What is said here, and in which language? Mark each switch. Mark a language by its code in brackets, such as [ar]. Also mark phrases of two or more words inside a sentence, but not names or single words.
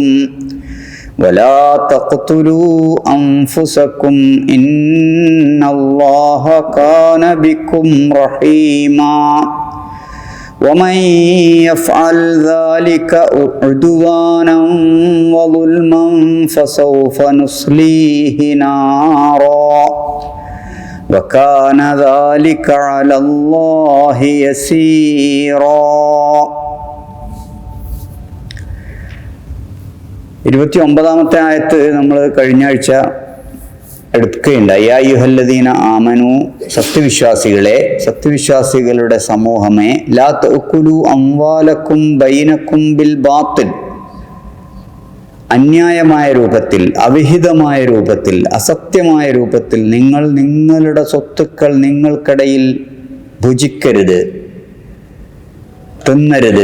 [ar] ولا تقتلوا أنفسكم إن الله كان بكم رحيما ومن يفعل ذلك عدوانا وظلما فسوف نصليه نارا وكان ذلك على الله يسيرا. [ml] 29-ാമത്തെ ആയത്ത് നമ്മൾ കഴിഞ്ഞ ആഴ്ച എടുക്കുകയുണ്ടായി. [ar] يا أيها الذين آمنوا, [ml] സത്യവിശ്വാസികളുടെ സമൂഹമേ, [ar] لا تأكلوا أموالكم بينكم بالباطل, [ml] അന്യായമായ രൂപത്തിൽ, അവിഹിതമായ രൂപത്തിൽ, അസത്യമായ രൂപത്തിൽ നിങ്ങൾ നിങ്ങളുടെ സ്വത്തുക്കൾ നിങ്ങൾക്കിടയിൽ ഭുജിക്കരുത്, തിന്നരുത്.